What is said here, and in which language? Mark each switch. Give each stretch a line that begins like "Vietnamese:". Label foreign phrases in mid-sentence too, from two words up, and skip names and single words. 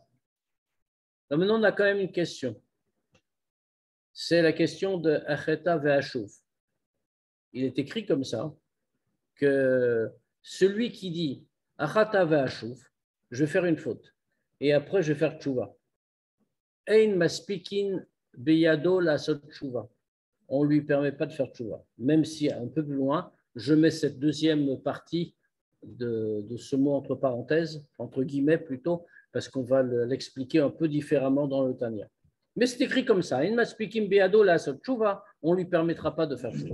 French: Donc maintenant, on a quand même une question. C'est la question de
Hebrew: אחטא ואשוב.
French: Il est écrit comme ça, que celui qui dit
Hebrew: אחטא ואשוב,
French: je vais faire une faute, et après je vais faire tchouva.
Hebrew: אין מספיקין בידו לעשות תשובה.
French: On ne lui permet pas de faire tchouva. Même si un peu plus loin, je mets cette deuxième partie de ce mot entre parenthèses, entre guillemets plutôt, parce qu'on va l'expliquer un peu différemment dans le Tanya. Mais c'est écrit comme ça. On ne lui permettra pas de faire tchouva.